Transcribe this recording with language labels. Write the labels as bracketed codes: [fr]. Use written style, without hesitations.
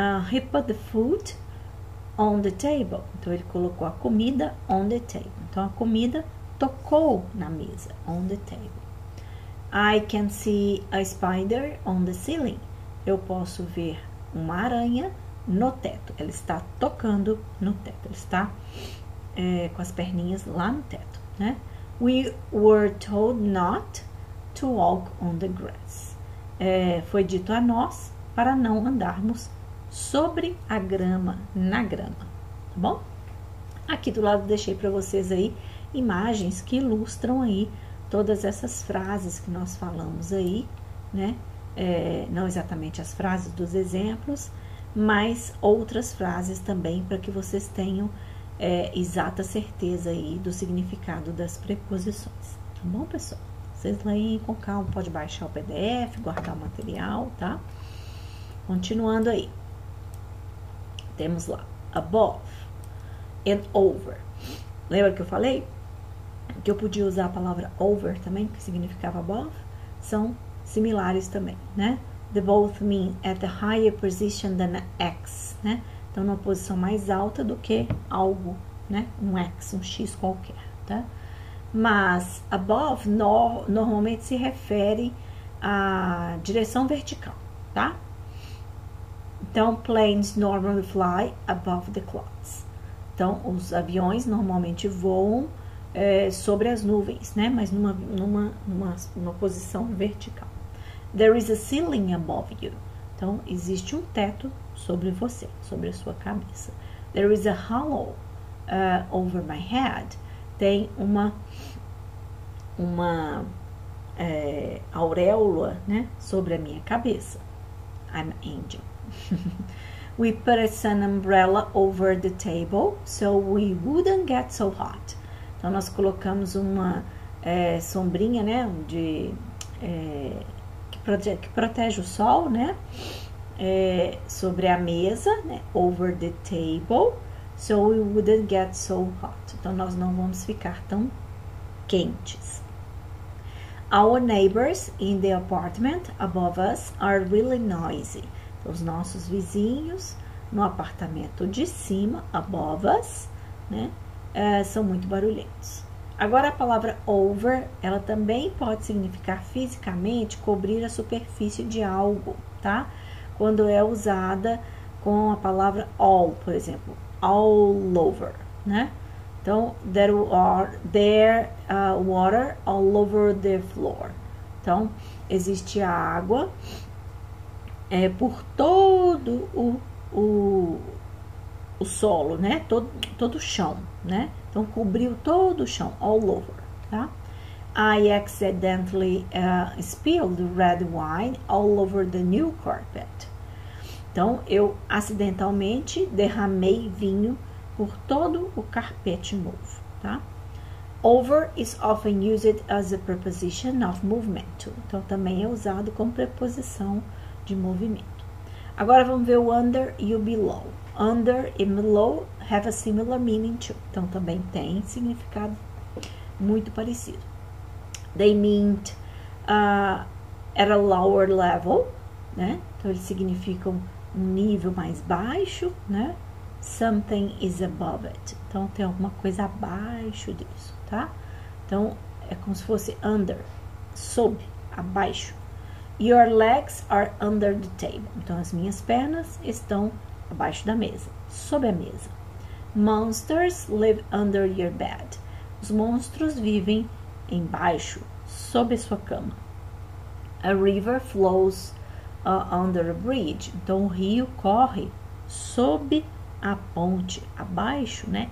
[en] He put the food on the table. [pt] Então, ele colocou a comida [en] on the table. [pt] Então, a comida tocou na mesa, on the table. [en] I can see a spider on the ceiling. [pt] Eu posso ver uma aranha no teto. Ela está tocando no teto. Ela está com as perninhas lá no teto, né? [en] We were told not to walk on the grass. [pt] Foi dito a nós para não andarmos sobre a grama, na grama, tá bom? Aqui do lado deixei para vocês aí imagens que ilustram aí todas essas frases que nós falamos aí, né? Não exatamente as frases dos exemplos, mas outras frases também para que vocês tenham exata certeza aí do significado das preposições, tá bom, pessoal? Vocês leem com calma, pode baixar o PDF, guardar o material, tá? Continuando aí. Temos lá, above and over. Lembra que eu falei? Que eu podia usar a palavra over também, que significava above? São similares também, né? [en] They both mean at a higher position than X, né? [pt] Então, numa posição mais alta do que algo, né? Um X, um X qualquer, tá? Mas above normalmente se refere à direção vertical, tá? [en] Então, planes normally fly above the clouds. [pt] Então, os aviões normalmente voam sobre as nuvens, né? Mas numa posição vertical. [en] There is a ceiling above you. [pt] Então, existe um teto sobre você, sobre a sua cabeça. [en] There is a hollow over my head. [pt] Tem uma auréola, né, sobre a minha cabeça. [en] I'm an angel. We put a sun umbrella over the table so we wouldn't get so hot. [pt] Então, nós colocamos uma sombrinha, né, que protege o sol, né, sobre a mesa, né, [en] over the table, So we wouldn't get so hot. [pt] Então, nós não vamos ficar tão quentes. [en] Our neighbors in the apartment above us are really noisy. [pt] Então, os nossos vizinhos no apartamento de cima, [en] above us, [pt] né, são muito barulhentos. Agora, a palavra over, ela também pode significar fisicamente cobrir a superfície de algo, tá? Quando é usada com a palavra all, por exemplo, all over, né? [en] Então, there water all over the floor. [pt] Então, existe água por todo o solo, né? Todo o chão, né? Então, cobriu todo o chão, all over, tá? [en] I accidentally spilled red wine all over the new carpet. [pt] Então, eu acidentalmente derramei vinho por todo o carpete novo, tá? [en] Over is often used as a preposition of movement. [pt] Então, também é usado como preposição de movimento. Agora, vamos ver o under e o below. [en] Under e below have a similar meaning too. [pt] Então, também tem significado muito parecido. [en] They meant at a lower level, né? [pt] Então, eles significam um nível mais baixo, né? [en] Something is above it. [pt] Então, tem alguma coisa abaixo disso, tá? Então, é como se fosse under, sob, abaixo. [en] Your legs are under the table. [pt] Então, as minhas pernas estão abaixo da mesa, sob a mesa. [en] Monsters live under your bed. [pt] Os monstros vivem embaixo, sob a sua cama. [en] A river flows under a bridge. [pt] Então, o rio corre sob a ponte, abaixo, né?